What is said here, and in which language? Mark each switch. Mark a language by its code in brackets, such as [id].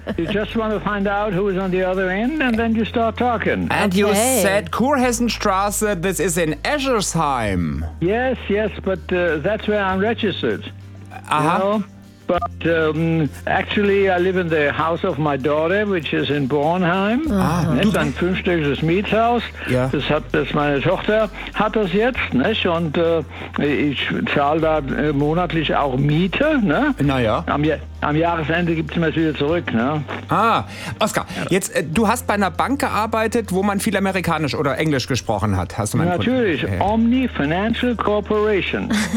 [en] You just want to find out who is on the other end and then you start talking. And okay. You said Kurhessenstraße, this is in Eschersheim. Yes, yes, but that's where I'm registered. Aha. You know? But actually I live in the house of my daughter, which is in Bornheim. Ah, ne? [de] Ein fünfstöckiges Mietshaus. Ja. Das meine Tochter hat das jetzt, ne? Und ich zahle da monatlich auch Miete, ne? Naja. Am Jahresende gibt es mir das wieder zurück, ne? Ah, Oskar, jetzt du hast bei einer Bank gearbeitet, wo man viel Amerikanisch oder Englisch gesprochen hat. Hast du meinen Natürlich, Kunden? Omni Financial Corporation.